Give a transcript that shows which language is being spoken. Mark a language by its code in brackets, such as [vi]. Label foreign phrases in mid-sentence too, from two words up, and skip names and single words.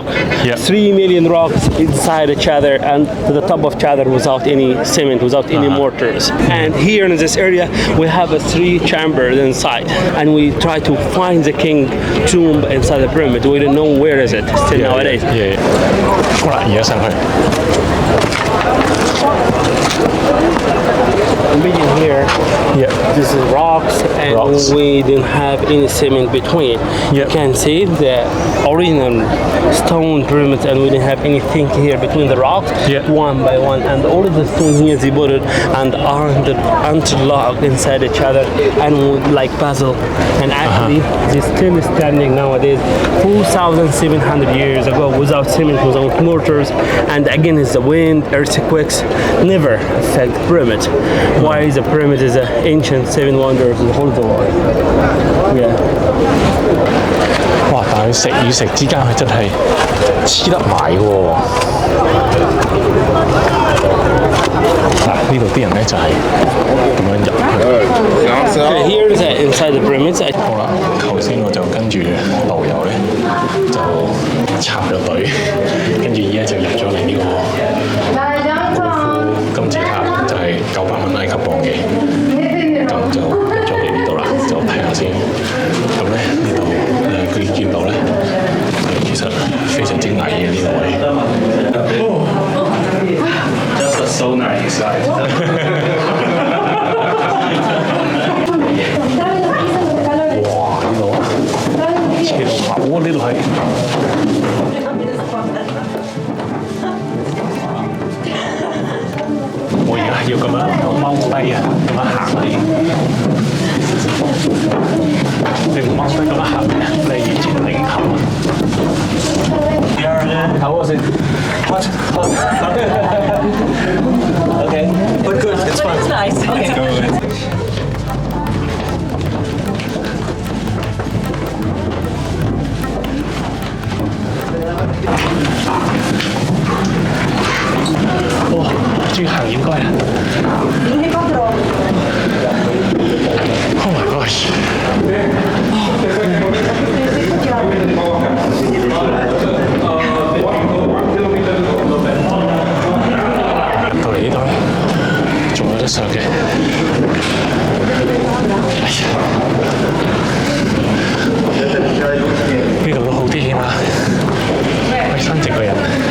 [en] 3 million rocks inside each other and to the top of each other without any cement, without any mortars. And here in this area we have 3 chambers inside, and we try to find the king tomb inside the pyramid. We don't know where is it still nowadays. [yue] 好啦，而家上去。 [en] begin here. Yeah. This is rocks, and Rocks. we didn't have any cement between. Yeah. You can see the original stone pyramids, and we didn't have anything here between the rocks, Yeah. one by one. And all of the stone here, they put it and aren't interlocked inside each other, and like puzzle. And actually, they're still standing nowadays, 2,700 years ago, without cement, without mortars, and again, it's the wind, earthquakes, never affect pyramid. Why the pyramid is an ancient seven wonders of the whole world. Yeah. 哇！ [yue] 但係食與食之間，佢真係黐得埋喎。嗱，呢度啲人咧就係咁樣入去。 [en] Okay, here is inside the pyramids. [yue] 好啦，頭先我就跟住導遊咧就插咗隊，跟住依家就入咗嚟呢個金字塔，就係900蚊埃及磅嘅。咁就入咗嚟呢度啦，就睇下先。咁咧呢度佢見到咧，其實非常之矮嘅呢個位。 [en] Just a sonar inside. 哇！ [yue] 呢度啊，斜到冇啊！呢度係。我而家要咁樣踎低啊，咁樣行嚟。你唔踎低咁樣行嘅，你係完全領頭啊 ！ [en] How was it? Hot? Okay, but good. It's fun. It's nice. Okay. 哇！ [yue] 終於行應該啦。 [en] Oh my gosh！ [yue] 到嚟呢度咧，仲有得上嘅。哎呀，呢度都好啲起碼，可以伸直個人。